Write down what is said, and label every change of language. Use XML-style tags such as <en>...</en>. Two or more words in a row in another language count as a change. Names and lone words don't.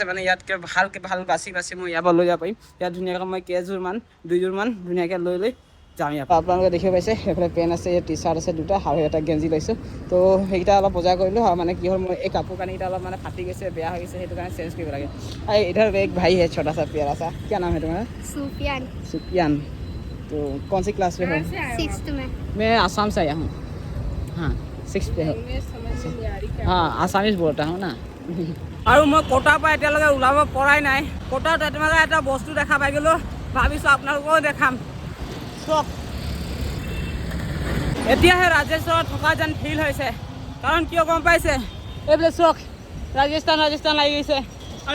<as>মানে ইয়াতকৈ ভালকৈ ভাল বাছি বাছি মই ইয়াৰ পৰা লৈ যাব পাৰিম। ইয়াত ধুনীয়াকৈ মই কেইযোৰমান 2যোৰমান ধুনীয়াকৈ লৈ যাম ইয়াত আপোনালোকে দেখিব পাইছে এইফালে পেণ্ট আছে টি চাৰ্ট আছে দুটা আৰু এটা গেঞ্জি লৈছোঁ তো সেইকেইটা অলপ বজাৰ কৰিলোঁ আৰু মানে কি হ'ল মই এই কাপোৰ কানিকেইটা অলপ মানে ফাটি গৈছে বেয়া হৈ গৈছে সেইটো কাৰণে চেঞ্জ কৰিব লাগে আৰু</as> <hi>इधर एक भाई है छोटा सा प्यारा सा क्या नाम है तुम्हारा सुफियान सुफियान तो कौन सी क्लास में हो 6th में मैं आसाम से आया हूँ हाँ 6 पे हो हाँ आसामीज बोलता हूँ ना</hi> <as>আৰু মই কোটাৰ পৰা এতিয়ালৈকে ওলাব পৰাই নাই কোটাৰ তোমাক এটা বস্তু দেখা পাই গ'লোঁ ভাবিছোঁ আপোনালোকেও দেখাম চক এতিয়াহে ৰাজেশ্বৰত থকা যেন ফিল হৈছে কাৰণ কিয় গম পাইছে এইফালে চক ৰাজস্থান লাগি গৈছে আৰু</as>